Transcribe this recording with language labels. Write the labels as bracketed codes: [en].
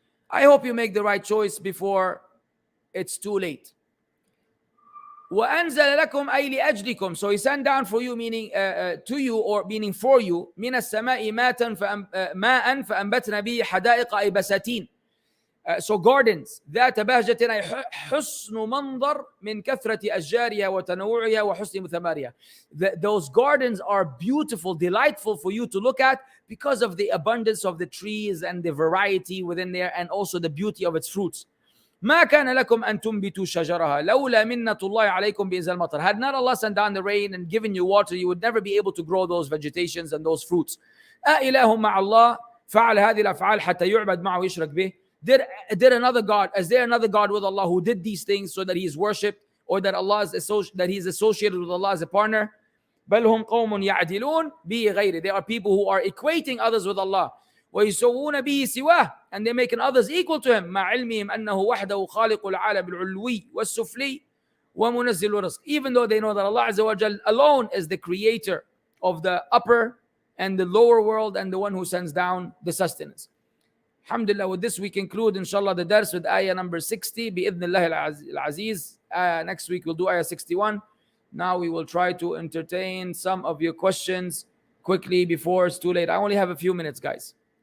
[en] I hope you make the right choice before it's too late. [ar] وَأَنزَلَ لَكُمْ أَيْ لِأَجْلِكُمْ. [en] So He sent down for you, meaning to you, or meaning for you, [ar] مِنَ السَّمَاءِ مَاءً فَأَنبَتْنَا بِهِ حَدَائِقَ أَيْ بَسَاتِينَ. [en] So gardens, [ar] ذات بهجة أي حسن منظر من كثرة أشجارها وتنوعها وحسن ثمارها. [en] Those gardens are beautiful, delightful for you to look at because of the abundance of the trees and the variety within there, and also the beauty of its fruits. [ar] ما كان لكم أن تنبتوا شجرها لولا منة الله عليكم بإنزال المطر. [en] Had not Allah sent down the rain and given you water, you would never be able to grow those vegetations and those fruits. [ar] أإله مع الله فعل هذه الأفعال حتى يعبد معه ويشرك به. [en] Did another God? Is there another God with Allah who did these things so that He is worshipped, or that He is associated with Allah as a partner? [ar] بل هم قوم يعدلون به غيره. [en] They are people who are equating others with Allah. [ar] ويسوون به سواه, [en] and they're making others equal to Him. [ar] مع علمهم أنه وحده خالق العالم العلوي والسفلي ومنزل الرزق. [en] Even though they know that Allah Azza wa Jal alone is the creator of the upper and the lower world, and the one who sends down the sustenance. Alhamdulillah, with this we conclude inshallah the dars with ayah number 60 bi'idhnillah al-aziz. Next week we'll do ayah 61. Now we will try to entertain some of your questions quickly before it's too late. I only have a few minutes, guys.